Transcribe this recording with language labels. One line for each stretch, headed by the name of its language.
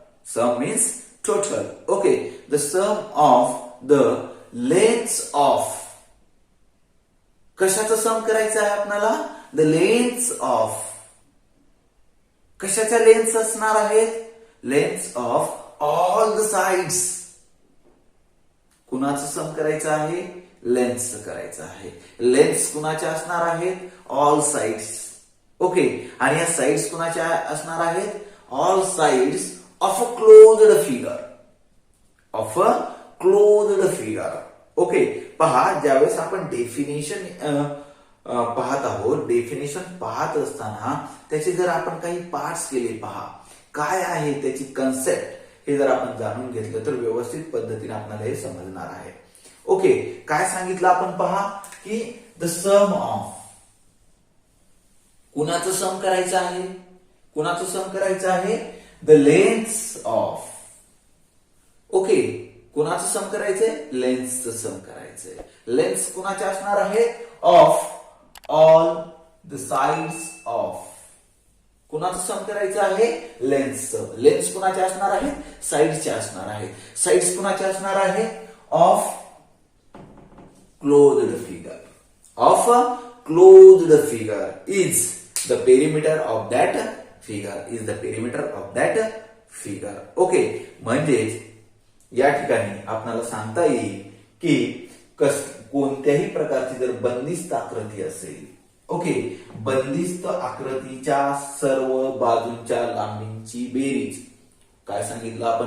English: Sum means total. Okay, the sum of the lengths of,
Marathi: कशाचं सम करायचं आहे आपल्याला?
English: the lengths of,
Marathi: कशाच्या लेंथ्स असणार आहेत?
English: Lengths of all the sides.
Marathi: कुणाचं सम करायचं आहे? लेंथ्स करायचं आहे. लेंथ्स कुणाच्या असणार आहेत?
English: All sides.
Marathi: ओके, आणि या साइड्स कुणाच्या असणार आहेत?
English: All sides of a closed figure. Of a closed figure.
Marathi: Okay, पहा, ज्यावेळेस आपण डेफिनेशन पाहत आहोत, डेफिनेशन पाहत असताना त्याचे जर आपण काही पार्ट्स केले, पहा काय आहे त्याची कन्सेप्ट, हे जर आपण जाणून घेतलं तर व्यवस्थित पद्धतीने आपल्याला हे समजणार आहे. ओके, काय सांगितलं आपण? पहा की
English: the sum of,
Marathi: कुणाचं सम करायचं आहे? कुणाचं सम करायचं आहे?
English: The lengths of.
Marathi: ओके, कुणाचं सम करायचंय? लेंथ्सचं सम करायचंय.
English: lengths
Marathi: कुणाच्या असणार आहे?
English: Of all the sides of.
Marathi: कुणाचं सम करायचं आहे? लेंथ्सचं. लेंथ्स कुणाच्या असणार आहेत? साइड्सच्या असणार आहेत. साइड्स कुणाच्या असणार आहे?
English: Of closed figure. Of closed figure
Marathi: is
English: the perimeter of that figure. Is the perimeter of that figure.
Marathi: Okay, म्हणजेच या ठिकाणी आपल्याला सांगता येईल की कोणत्याही प्रकारची जर बंदिस्त आकृती असेल, ओके, बंदिस्त आकृतीच्या सर्व बाजूंच्या लांबींची बेरीज. काय सांगितलं आपण?